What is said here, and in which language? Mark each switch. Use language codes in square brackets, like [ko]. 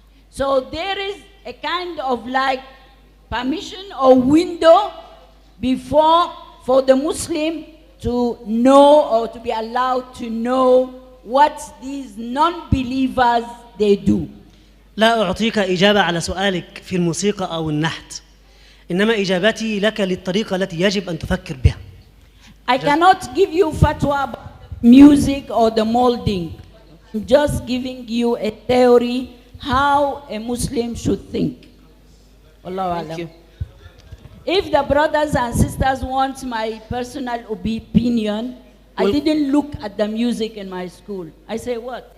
[en] So there is a kind of like permission or window before for the Muslim to know or to be allowed to know what these non-believers they do. [ar] لا أعطيك إجابة على سؤالك في الموسيقى أو النحت، إنما إجابتي لك للطريقة التي يجب أن تفكر بها. [en] I cannot give you fatwa about music or the molding. I'm just giving you a theory how a Muslim should think. Thank you. If the brothers and sisters want my personal opinion, I didn't look at the music in my school. I say, what?